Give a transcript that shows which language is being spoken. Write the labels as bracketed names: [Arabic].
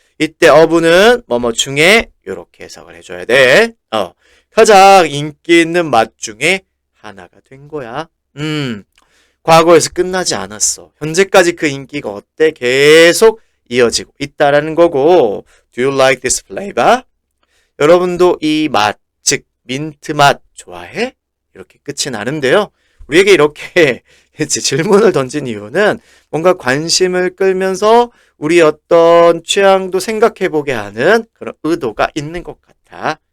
[Korean] 이때 어부는 뭐뭐 중에 요렇게 해석을 해줘야 돼. 가장 인기 있는 맛 중에 하나가 된 거야. 과거에서 끝나지 않았어. 현재까지 그 인기가 어때? 계속 이어지고 있다라는 거고 [English] Do you like this flavor? [Korean] 여러분도 이 맛, 즉 민트 맛 좋아해? 이렇게 끝이 나는데요. 우리에게 이렇게 질문을 던진 이유는 뭔가 관심을 끌면서 우리 어떤 취향도 생각해보게 하는 그런 의도가 있는 것 같아.